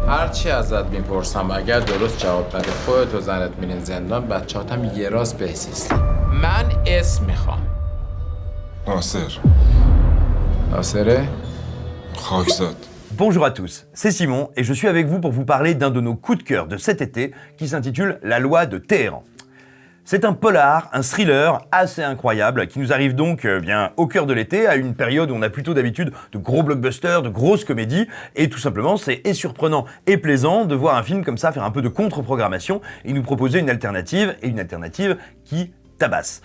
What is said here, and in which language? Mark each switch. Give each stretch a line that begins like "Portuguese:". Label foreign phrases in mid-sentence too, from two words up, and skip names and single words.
Persian: هرچی ازت میپرسم اگر درست جواب ندی خودت و زنت میرین زندان، بچه‌هاتم یه راست بهسیستن. من اسم میخوام. ناصر. ناصره؟ خاکزاد.
French: Bonjour à tous, c'est Simon et je suis avec vous pour vous parler d'un de nos coups de cœur de cet été qui s'intitule La loi de Téhéran. C'est un polar, un thriller assez incroyable qui nous arrive donc bien au cœur de l'été, à une période où on a plutôt d'habitude de gros blockbusters, de grosses comédies, et tout simplement c'est et surprenant et plaisant de voir un film comme ça faire un peu de contre-programmation et nous proposer une alternative qui tabasse.